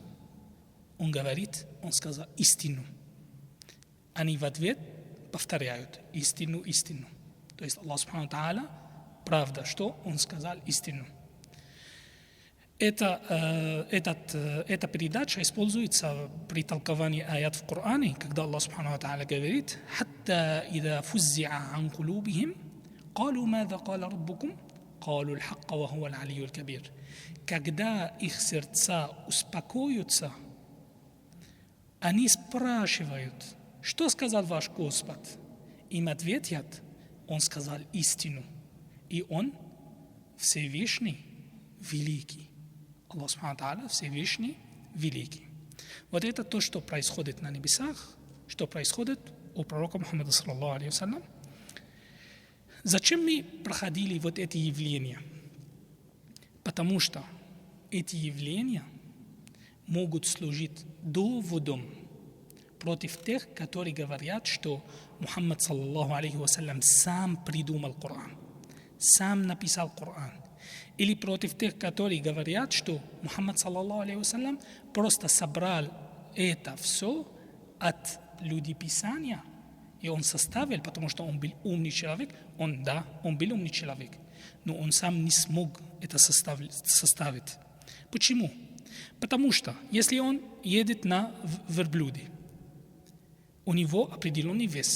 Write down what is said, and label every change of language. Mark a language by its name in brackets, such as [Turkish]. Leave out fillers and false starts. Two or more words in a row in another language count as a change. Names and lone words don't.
[Russian] Он говорит, он сказал истину. Они в ответ повторяют истину, истину. То есть Аллах [Arabic] سبحانه وتعالى, [Russian] правда, что он сказал истину. Эта передача используется при толковании аят в Коране, когда Аллах [Arabic] سبحانه وتعالى [Russian] говорит: [Arabic] «حتى إذا فزع عن قلوبهم قالوا ماذا قال ربكم قالوا الحق وهو العلي الكبير». [Russian] Когда их сердца успокоятся, они спрашивают: что сказал ваш Господь? Им ответят: он сказал истину, и он Всевышний, великий. Аллах [Arabic] سبحانه وتعالى [Russian] Всевышний, великий. Вот это то, что происходит на небесах, что происходит у пророка Мухаммада [Arabic] صلى الله عليه وسلم. [Russian] Зачем мы проходили вот эти явления? Потому что эти явления могут служить доводом против тех, которые говорят, что Мухаммад [Arabic] صلى الله عليه وسلم [Russian] сам придумал Коран, сам написал Коран. Или против тех, которые говорят, что Мухаммад [Arabic] صلى الله عليه وسلم [Russian] просто собрал это все от людей Писания, и он составил, потому что он был умный человек. Он был умный человек, но он сам не смог это составить. Почему? Потому что если он едет на верблюде, у него определенный вес.